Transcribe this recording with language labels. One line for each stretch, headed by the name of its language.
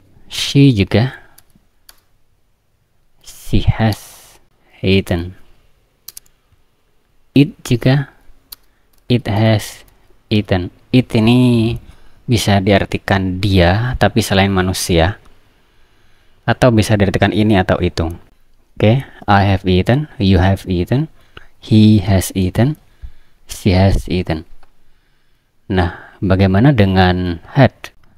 English: She
Indonesian: juga,
English: she has eaten. It
Indonesian: juga,
English: it has eaten.
Indonesian: It ini bisa diartikan dia tapi selain manusia, atau bisa diartikan ini atau itu.
English: Oke, I have eaten, you have eaten, he has eaten, she has eaten.
Indonesian: Nah, bagaimana dengan had?